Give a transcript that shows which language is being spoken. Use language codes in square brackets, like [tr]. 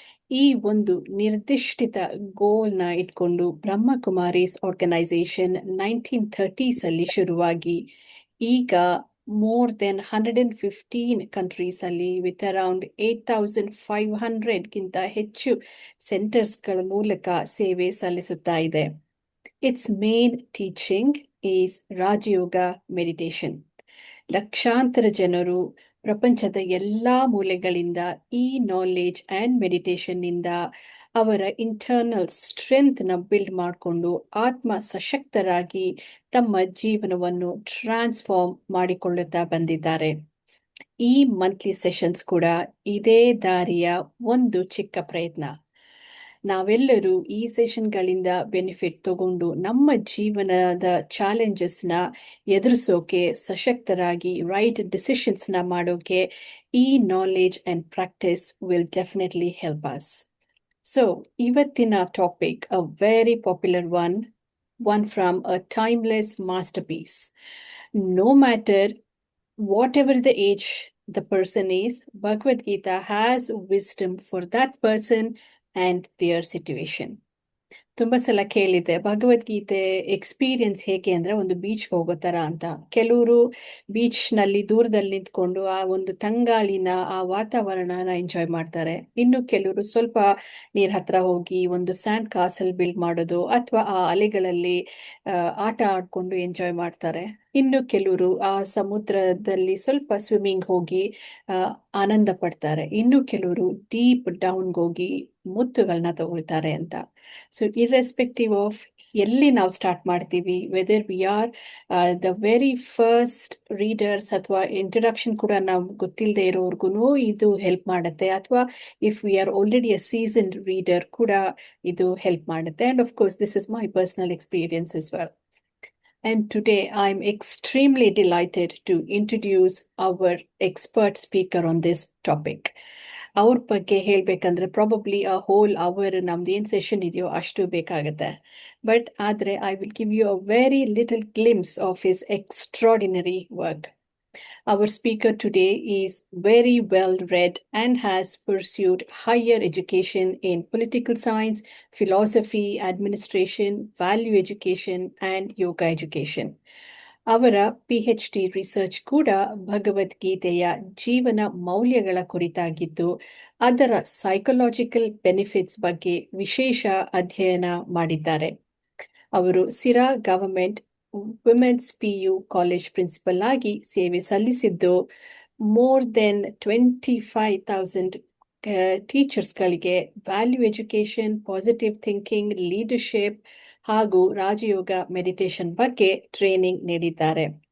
[kn] ಈ ಒಂದು ನಿರ್ದಿಷ್ಟ ಗೋಲ್ನ ಇಟ್ಕೊಂಡು ಬ್ರಹ್ಮಕುಮಾರೀಸ್ ಆರ್ಗನೈಸೇಷನ್ 1930s ಅಲ್ಲಿ ಶುರುವಾಗಿ ಈಗ [en] more than 115 countries [kn] ಅಲ್ಲಿ [en] with around 8,500 [kn] ಗಿಂತ ಹೆಚ್ಚು ಸೆಂಟರ್ಸ್ಗಳ ಮೂಲಕ ಸೇವೆ ಸಲ್ಲಿಸುತ್ತಾ ಇದೆ. [en] Its main teaching is Rajyoga meditation. [kn] ಲಕ್ಷಾಂತರ ಜನರು ಪ್ರಪಂಚದ ಎಲ್ಲಾ ಮೂಲೆಗಳಿಂದ ಈ ನಾಲೆಜ್ ಆ್ಯಂಡ್ ಮೆಡಿಟೇಷನ್ನಿಂದ ಅವರ ಇಂಟರ್ನಲ್ ಸ್ಟ್ರೆಂತ್ನ ಬಿಲ್ಡ್ ಮಾಡಿಕೊಂಡು ಆತ್ಮ ಸಶಕ್ತರಾಗಿ ತಮ್ಮ ಜೀವನವನ್ನು ಟ್ರಾನ್ಸ್ಫಾರ್ಮ್ ಮಾಡಿಕೊಳ್ಳುತ್ತಾ ಬಂದಿದ್ದಾರೆ. ಈ ಮಂತ್ಲಿ ಸೆಷನ್ಸ್ ಕೂಡ ಇದೇ ದಾರಿಯ ಒಂದು ಚಿಕ್ಕ ಪ್ರಯತ್ನ. ನಾವೆಲ್ಲರೂ ಈ ಸೆಷನ್ಗಳಿಂದ ಬೆನಿಫಿಟ್ ತಗೊಂಡು ನಮ್ಮ ಜೀವನದ ಚಾಲೆಂಜಸ್ನ ಎದುರಿಸೋಕೆ ಸಶಕ್ತರಾಗಿ ರೈಟ್ ಡಿಸಿಷನ್ಸ್ನ ಮಾಡೋಕೆ ಈ knowledge and practice [en] Will definitely help us. So ಇವತ್ತಿನ topic a very popular one from a timeless masterpiece. No matter whatever the age the person is, Bhagavad Gita has wisdom for that person and their situation. [kn] ತುಂಬ ಸಲ ಕೇಳಿದೆ Bhagavad Gita experience ಹೇಗೆ ಅಂದ್ರೆ ಒಂದು ಬೀಚ್ಗೆ ಹೋಗೋ ತರ ಅಂತ. ಕೆಲವರು ಬೀಚ್ನಲ್ಲಿ ದೂರದಲ್ಲಿ ನಿಂತ್ಕೊಂಡು ಆ ಒಂದು ತಂಗಾಳಿನ ಆ ವಾತಾವರಣನ ಎಂಜಾಯ್ ಮಾಡ್ತಾರೆ. ಇನ್ನು ಕೆಲವರು ಸ್ವಲ್ಪ ನೀರ್ ಹತ್ರ ಹೋಗಿ ಒಂದು ಸ್ಯಾಂಡ್ ಕಾಸಲ್ ಬಿಲ್ಡ್ ಮಾಡೋದು ಅಥವಾ ಆ ಅಲೆಗಳಲ್ಲಿ ಆಟ ಆಡ್ಕೊಂಡು ಎಂಜಾಯ್ ಮಾಡ್ತಾರೆ. ಇನ್ನು ಕೆಲವರು ಆ ಸಮುದ್ರದಲ್ಲಿ ಸ್ವಲ್ಪ ಸ್ವಿಮ್ಮಿಂಗ್ ಹೋಗಿ ಆನಂದ ಪಡ್ತಾರೆ. ಇನ್ನು ಕೆಲವರು ಡೀಪ್ ಡೌನ್ಗೆ ಹೋಗಿ ಮುತ್ತುಗಳನ್ನ ತಗೊಳ್ತಾರೆ ಅಂತ. [en] so irrespective of [kn] ಎಲ್ಲಿ ನಾವು ಸ್ಟಾರ್ಟ್ ಮಾಡ್ತೀವಿ, [en] whether we are the very first readers [kn] ಅಥವಾ ಇಂಟ್ರಡಕ್ಷನ್ ಕೂಡ ನಾವು ಗೊತ್ತಿಲ್ಲದೆ ಇರೋರ್ಗು ಇದು ಹೆಲ್ಪ್ ಮಾಡುತ್ತೆ, ಅಥವಾ [en] if we are already a seasoned reader [kn] ಕೂಡ ಇದು ಹೆಲ್ಪ್ ಮಾಡುತ್ತೆ. [en] And of course this is my personal experience as well. And today I'm extremely delighted to introduce our expert speaker on this topic. [kn] ಅವ್ರ ಬಗ್ಗೆ ಹೇಳ್ಬೇಕಂದ್ರೆ [en] probably a whole hour [kn] ನಮ್ದು ಏನು session ಇದೆಯೋ ಅಷ್ಟು ಬೇಕಾಗುತ್ತೆ. [en] But ಆದರೆ I will give you a very little glimpse of his extraordinary work. Our speaker today is very well read and has pursued higher education in political science, philosophy, administration, value education, and yoga education. [kn] ಅವರ PhD research ಕೂಡ ಭಗವದ್ಗೀತೆಯ ಜೀವನ ಮೌಲ್ಯಗಳ ಕುರಿತಾಗಿದ್ದು ಅದರ psychological benefits ಬಗ್ಗೆ ವಿಶೇಷ ಅಧ್ಯಯನ ಮಾಡಿದ್ದಾರೆ. ಅವರು ಸಿರಾ government women's PU college principal ಆಗಿ ಸೇವೆ ಸಲ್ಲಿಸಿದ್ದು [en] more than [kn] 25,000 ಟೀಚರ್ಸ್ಗಳಿಗೆ value education, positive thinking, leadership ಹಾಗೂ ರಾಜಯೋಗ ಮೆಡಿಟೇಷನ್ ಬಗ್ಗೆ ಟ್ರೈನಿಂಗ್ ನೀಡಿದ್ದಾರೆ.